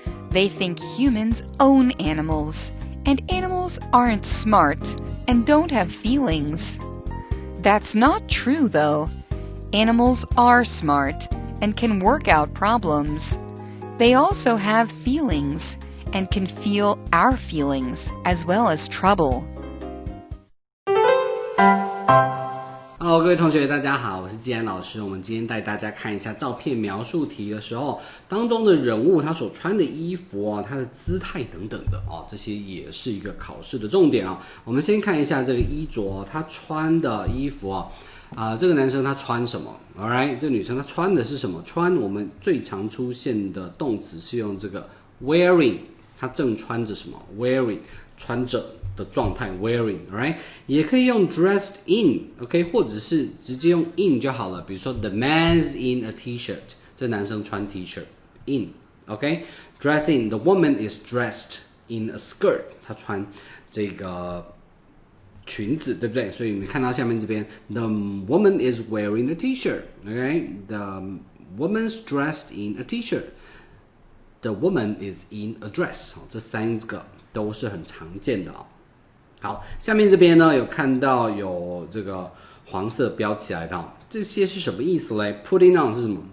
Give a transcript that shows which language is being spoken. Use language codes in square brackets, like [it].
[en] They think humans own animals, and animals aren't smart and don't have feelings. That's not true, though. Animals are smart and can work out problems. They also have feelings and can feel our feelings as well as trouble. [zh] Hello， 各位同学，大家好，我是季安老师。我们今天带大家看一下照片描述题的时候，当中的人物他所穿的衣服啊，他的姿态等等的哦，这些也是一个考试的重点啊。我们先看一下这个衣着，他穿的衣服啊，这个男生他穿什么 ？Alright， 这女生她穿的是什么？穿我们最常出现的动词是用这个 wearing， 她正穿着什么 ？wearing， 穿着的状态 wearing，alright， 也可以用 dressed in，OK， 或者是直接用 in 就好了。比如说 [en] the man's in a t-shirt， [zh] 这男生穿 [en] T-shirt in，OK，dress in， the woman is dressed in a skirt， [zh] 她穿这个裙子，对不对？所以你看到下面这边 [en] the woman is wearing a t-shirt，OK，the woman's dressed in a t-shirt，the woman is in a dress， [zh] 这三个都是很常见的。好，下面这边呢有看到有这个黄色标起来的，这些是什么意思嘞 ？Putting on 是什么？